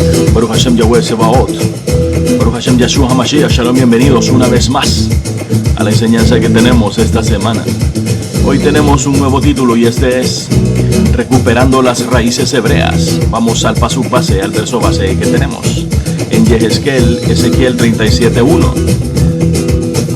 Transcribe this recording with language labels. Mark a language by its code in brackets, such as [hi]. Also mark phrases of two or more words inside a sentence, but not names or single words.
[he] ברוך השם יהוה צבאות, ברוך השם ישוע המשיח. [es] Shalom, bienvenidos una vez más a la enseñanza que tenemos esta semana. Hoy tenemos un nuevo título y este es Recuperando las raíces hebreas. Vamos al paso base, al verso base que tenemos en Ezequiel 37:1.